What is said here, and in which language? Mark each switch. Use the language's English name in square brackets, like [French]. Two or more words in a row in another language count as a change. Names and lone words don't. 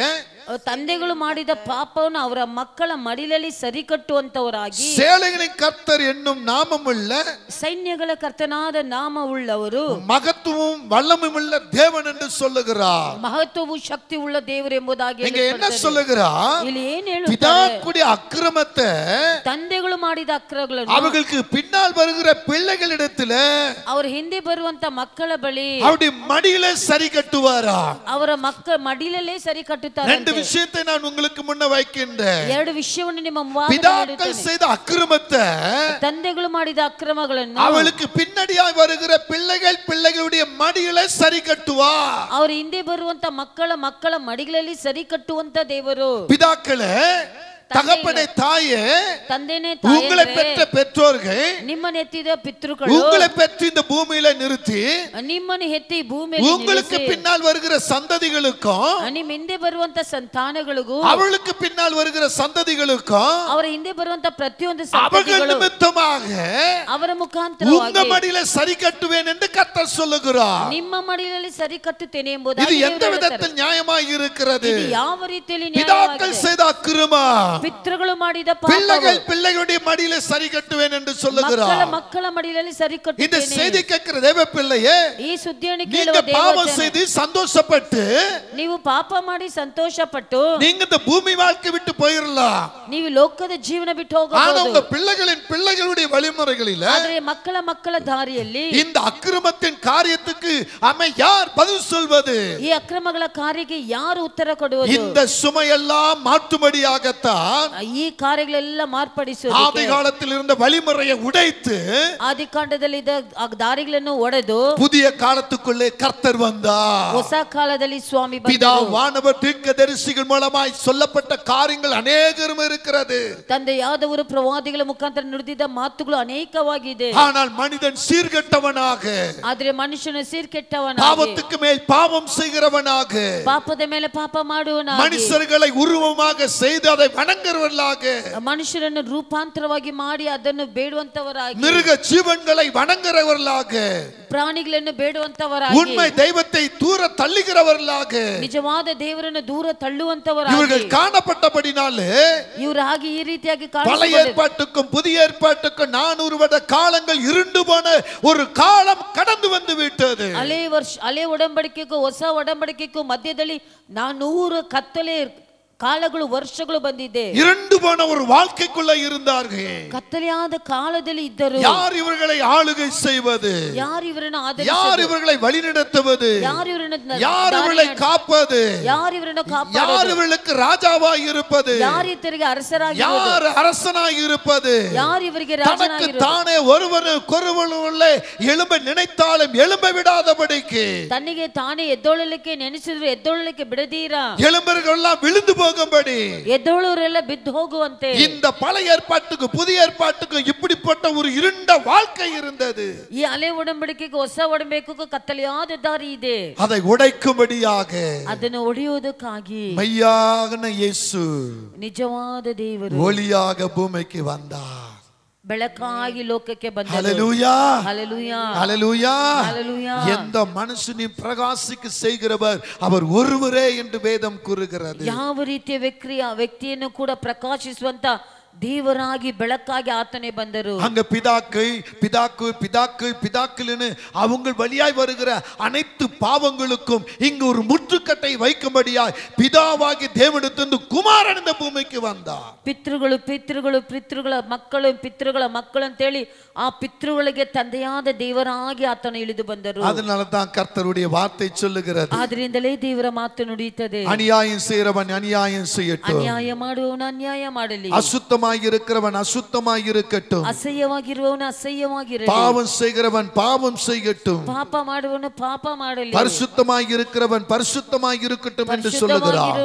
[Kannada] ತಂದೆಗಳು ಮಾಡಿದ ಪಾಪವನ್ನು ಅವರ ಮಕ್ಕಳ ಮಡಿಲಲ್ಲಿ ಸರಿ ಕಟ್ಟುವಂತವರಾಗಿ, [Tamil] சேனைகளின் கர்த்தர் என்னும் நாமமுள்ள, [Kannada] ಸೈನ್ಯಗಳ ಕರ್ತನಾದ ನಾಮವುಳ್ಳವರು, [Tamil] மகத்துவம் வல்லமையுள்ள தேவன் என்று சொல்லுகிறார். [Kannada] ಮಹತ್ವವು ಶಕ್ತಿ ಉಳ್ಳ ದೇವರು ಎಂಬುದಾಗಿ [Tamil] இங்க என்ன சொல்லுகிறார்? [Kannada] ಇಲ್ಲಿ ಏನ್ ಹೇಳುತ್ತಾರೆ? [Tamil] பிதாக்களுடைய அக்கிரமத்தை [Kannada] ತಂದೆಗಳು ಮಾಡಿದ ಅಕ್ರಮಗಳನ್ನು [Tamil] அவர்களுக்கு பின்னால் வருகிற பிள்ளைகளிடத்துல [Kannada] ಅವರ ಹಿಂದೆ ಬರುವಂತ ಮಕ್ಕಳ ಬಳಿ [Tamil] அவருடைய மடியிலே சரி கட்டுவாரா? [Kannada] ಅವರ ಮಕ್ಕಳ ಮಡಿಲಲ್ಲೇ ಸರಿ ಕಟ್ಟುತ್ತಾರೆ. [Tamil] ரெண்டு விஷயத்தை நான் உங்களுக்கு முன்ன வைக்கின்றேன். [Kannada] ಎರಡು ವಿಷಯವನ್ನು ನಿಮ್ಮ [Tamil] பிதாக்கள் செய்த அக்கிரமத்தை, [Kannada] ತಂದೆಗಳು ಮಾಡಿದ ಅಕ್ರಮಗಳನ್ನು [Tamil] அவளுக்கு பின்னடியாய் வருகிற பிள்ளைகளுடைய மடியிலே சரி கட்டுவா. [Kannada] ಅವರ ಹಿಂದೆ ಬರುವಂತ ಮಕ್ಕಳ ಮಡಿಗಳಲ್ಲಿ ಸರಿ ಕಟ್ಟುವಂತ ದೇವರು. [Tamil] பிதாக்களே, தகப்பனே, தாயே, [Kannada] ತಂದೆನೇ [Tamil] உங்களை [Kannada] ತಾಯಿಯೇ, [Tamil] பெற்ற பெற்றோர்கள் [Kannada] ನಿಮ್ಮನ್ನು ಎತ್ತಿದ ಪಿತೃಗಳು [Tamil] உங்களை பெற்று இந்த பூமியில நிறுத்தி, [Kannada] ನಿಮ್ಮನ್ನು ಎತ್ತಿ ಭೂಮಿಯಲ್ಲಿ [Tamil] உங்களுக்கு [Kannada] ನಿಲ್ಲಿಸಿ, [Tamil] பின்னால் வருகிற சந்ததிகளுக்கும், [Kannada] ನಿಮ್ಮ ಹಿಂದೆ ಬರುವಂತ ಸಂತಾನಗಳಿಗೂ, [Tamil] அவளுக்கு பின்னால் வருகிற சந்ததிகளுக்கும், [Kannada] ಅವರ ಹಿಂದೆ ಬರುವಂತ ಪ್ರತಿಯೊಂದು [Tamil] அவர்கள் [Kannada] ಸಂತತಿಗಳು [Tamil] நிமித்தமாக [Kannada] ಅವರ [Tamil] உங்க [Kannada] ಮುಖಾಂತರವಾಗಿ [Tamil] மடியில சரி கட்டுவேன் என்று கர்த்தர் சொல்லுகிறார். [Kannada] ನಿಮ್ಮ ಮಡಿಲಲ್ಲಿ ಸರಿ ಕಟ್ಟುತ್ತೇನೆ [Tamil] இது [Kannada] ಎಂಬುದಾಗಿ [Tamil] எந்த விதத்தில் நியாயமாய் இருக்கிறது? [Kannada] ಇದು ಯಾವ ರೀತಿಯಲ್ಲಿ [Tamil] பிதாக்கள் [Kannada] ನ್ಯಾಯವಾಗಿದೆ? [Tamil] செய்த அக்கிரமம் [Kannada] ಪಿತೃಗಳು ಮಾಡಿದ [Tamil] பிள்ளைகளுடைய மடியில சரி கட்டுவேன் என்று சொல்லுகிறார். [Kannada] ಮಕ್ಕಳ ಮಡಿಲಲ್ಲಿ ಸರಿ [Tamil] இந்த [Kannada] ಕಟ್ಟುತ್ತೇನೆ. [Tamil] செய்தி கேட்கிற தேவ பிள்ளையே, [Kannada] ಈ ಸುದ್ದಿಯನ್ನು [Tamil] நீங்க [Kannada] ಕೇಳುವ [Tamil] பாவம் [Kannada] ದೇವಜನ, [Tamil] செய்து சந்தோஷப்பட்டு [Kannada] ನೀವು ಪಾಪ ಮಾಡಿ ಸಂತೋಷ ಪಟ್ಟು [Tamil] நீங்க இந்த பூமி வாழ்க்கை விட்டு போயிரலாம். [Kannada] ನೀವು ಲೋಕದ ಜೀವನ ಬಿಟ್ಟು [Tamil] ஆனா [Kannada] ಹೋಗಬಹುದು. [Tamil] உங்க பிள்ளைகளுடைய வழிமுறைகளில [Kannada] ಆದರೆ ಮಕ್ಕಳ ದಾರಿಯಲ್ಲಿ [Tamil] இந்த அக்கிரமத்தின் காரியத்துக்கு யார் பதில் சொல்வது? [Kannada] ಈ ಅಕ್ರಮಗಳ ಕಾರ್ಯಕ್ಕೆ ಯಾರು ಉತ್ತರ ಕೊಡುವುದು? [Tamil] இந்த சுமையெல்லாம் மாற்றும்படியாகத்தான் [Kannada] ಈ ಕಾರ್ಯಗಳೆಲ್ಲ ಮಾರ್ಪಡಿಸುವುದು. [Tamil] ஆதி காலத்தில் இருந்த வழிமுறையை உடைத்து [Kannada] ಆದಿಕಾಂಡದಲ್ಲಿ ದಾರಿಗಳನ್ನು ಒಡೆದು [Tamil] புதிய காலத்துக்குள்ளே கர்த்தர் வந்தார். [Kannada] ಹೊಸ ಕಾಲದಲ್ಲಿ ಸ್ವಾಮಿ [Tamil] பிதா [Kannada] ಬಂದರು. [Tamil] வானவர் தீர்க்கதரிசிகள் மூலமாய் சொல்லப்பட்ட காரியங்கள் அநேகரும் இருக்கிறது. [Kannada] ತಂದೆಯಾದವರು ಪ್ರವಾದಿಗಳ ಮುಖಾಂತರ ನುಡಿದಿದ್ದ ಮಾತುಗಳು ಅನೇಕವಾಗಿದೆ. [Tamil] ஆனால் மனிதன் சீர்கெட்டவனாக, [Kannada] ಆದ್ರೆ ಮನುಷ್ಯನು ಸೀರ್ಕೆಟ್ಟವನಾಗಿ, [Tamil] பாவத்துக்கு மேல் பாவம் செய்கிறவனாக, [Kannada] ಪಾಪದ ಮೇಲೆ ಪಾಪ ಮಾಡುವವನಾಗಿ, [Tamil] மனுஷர்களை உருவமாக செய்து அதை வணங்குறவர்களாக, [Kannada] ಮನುಷ್ಯರನ್ನು ರೂಪಾಂತರವಾಗಿ ಮಾಡಿ ಅದನ್ನು ಬೇಡುವಂತವರಾಗಿ, [Tamil] மிருக ஜீவன்களை வணங்குறவர்களாக, [Kannada] ಪ್ರಾಣಿಗಳನ್ನು ಬೇಡುವಂತವರಾಗಿ, [Tamil] உண்மை தெய்வத்தை தூர தள்ளுகிறவர்களாக [Kannada] ನಿಜವಾದ ದೇವರನ್ನು ದೂರ ತಳ್ಳುವಂತವರಾಗಿ [Tamil] இவர்கள் காணப்பட்டபடினாலே [Kannada] ಇವರಾಗಿ ಈ ರೀತಿಯಾಗಿ [Tamil] பழைய [Kannada] ಕಾಣಿಸಿಕೊಂಡರು. [Tamil] ஏற்பாட்டுக்கும் புதிய ஏற்பாட்டுக்கும் 400 வருட காலங்கள் இருண்டு போன ஒரு காலம் கடந்து வந்து விட்டது. [Kannada] ಹಳೆ ಒಡಂಬಡಿಕೆಗೂ ಹೊಸ ಒಡಂಬಡಿಕೆಗೂ ಮಧ್ಯದಲ್ಲಿ 400 ಕತ್ತಲೆ ಕಾಲಗಳು ವರ್ಷಗಳು ಬಂದಿದೆ. [Tamil] இருண்டு போன ஒரு வாழ்க்கைக்குள்ள இருந்தார்கள். [Kannada] ಕತ್ತಲೆಯಾದ ಕಾಲದಲ್ಲಿ ಇದ್ದರು. [Tamil] யார் இவர்களை ஆளுகை செய்வது? [Kannada] ಯಾರು ಇವರನ್ನು [Tamil] யார் [Kannada] ಆಧರಿಸುವುದು? [Tamil] இவர்களை வழிநடத்துவது? [Kannada] ಯಾರು ಇವರನ್ನು [Tamil] யார் இவர்களை காப்பது? [Kannada] ಯಾರು ಇವರನ್ನು [Tamil] யார் [Kannada] ಕಾಪಾಡುವುದು? [Tamil] இவர்களுக்கு ராஜாவாய் இருப்பது? [Kannada] ಯಾರು ಇತರಿಗೆ ಅರಸರಾಗಿ [Tamil] யார் அரசனாய் இருப்பது? [Kannada] ಯಾರು ಇವರಿಗೆ [Tamil] தனக்கு [Kannada] ರಾಜನಾಗಿರುವುದು? [Tamil] தானே ஒருவனுக்குள்ளே எழும்ப நினைத்தாலும் எழும்ப விடாதபடிக்கு, [Kannada] ತನ್ನಿಗೆ ತಾನೇ ಎದ್ದೊಳ್ಳಲಿಕ್ಕೆ ನೆನೆಸಿದ್ರು ಎದ್ದೊಳ್ಳಲಿಕ್ಕೆ ಬಿಡದೀರಾ, [Tamil] எலும்பர்களெல்லாம் விழுந்து போகும்படி [Kannada] ಎದ್ದೋಳವರೆಲ್ಲ ಬಿದ್ದು ಹೋಗುವಂತೆ [Tamil] இந்த பழைய ஏற்பாட்டுக்கு புதிய ஏற்பாட்டுக்கு இப்படிப்பட்ட ஒரு இருண்ட வாழ்க்கை இருந்தது. [Kannada] ಈ ಹಳೆ ಒಡಂಬಡಿಕೆಗೂ ಹೊಸ ಒಡಂಬಡಿಕೆಗೂ ಕತ್ತಲೆಯಾದ ದಾರಿ ಇದೆ. [Tamil] அதை உடைக்கும்படியாக [Kannada] ಅದನ್ನು ಒಡೆಯುವುದಕ್ಕಾಗಿ [Tamil] மெய்யான இயேசு [Kannada] ನಿಜವಾದ ದೇವರು [Tamil] ஒளியாக பூமிக்கு வந்தார். [Kannada] ಬೆಳಕಾಗಿ ಲೋಕಕ್ಕೆ ಬಂದರು. [Tamil] ஹல்லேலூயா, [Kannada] ಹಲ್ಲೆಲೂಯಾ, [Tamil] ஹல்லேலூயா. [Kannada] ಹಲ್ಲೆಲೂಯಾ. [Tamil] எந்த மனுஷனையும் பிரகாசிக்க செய்கிறவர் அவர் ஒருவரே என்று வேதம் கூறுகிறது. [Kannada] ಯಾವ ರೀತಿಯ ವ್ಯಕ್ತಿಯನ್ನು ಕೂಡ ಪ್ರಕಾಶಿಸುವಂತ ದೇವರಾಗಿ ಬೆಳಕಾಗಿ ಆತನೇ ಬಂದರು. [Tamil] அங்க பிதாக்கள் அவங்க வழியாய் வருகிற அனைத்து பாவங்களுக்கும் இங்கு ஒரு முற்றுக்கட்டை வைக்கும்படியாய் பிதாவாகி தேவனிடத்திலிருந்து குமார குமாரன் இந்த பூமிக்கு வந்தார். [Kannada] ಪಿತೃಗಳ ಮಕ್ಕಳು ಅಂತೇಳಿ ಆ ಪಿತೃಗಳಿಗೆ ತಂದೆಯಾದ ದೇವರಾಗಿ ಆತನು ಇಳಿದು ಬಂದರು. [Tamil] அதனால தான் கர்த்தருடைய வார்த்தை சொல்லுகிறது, [Kannada] ಆದ್ರಿಂದಲೇ ದೇವರ ಮಾತು ನುಡಿಯುತ್ತದೆ, [Tamil] அநியாயம் செய்கிறவன் அநியாயம் செய்யட்டும், [Kannada] ಅನ್ಯಾಯ ಮಾಡುವವನು ಅನ್ಯಾಯ ಮಾಡಲಿ, [Tamil] அசுத்தமாய் இருக்கிறவன் அசுத்தமாய் இருக்கட்டும், [Kannada] ಅಸಹ್ಯವಾಗಿರುವವನು ಅಸಹ್ಯವಾಗಿರಲಿ, [Tamil] பாவம் செய்கிறவன் பாவம் செய்யட்டும், [Kannada] ಪಾಪ ಮಾಡುವವನು ಪಾಪ ಮಾಡಲಿ, [Tamil] பரிசுத்தமாய் இருக்கிறவன் பரிசுத்தமாய் இருக்கட்டும் என்று சொல்லுகிறார்.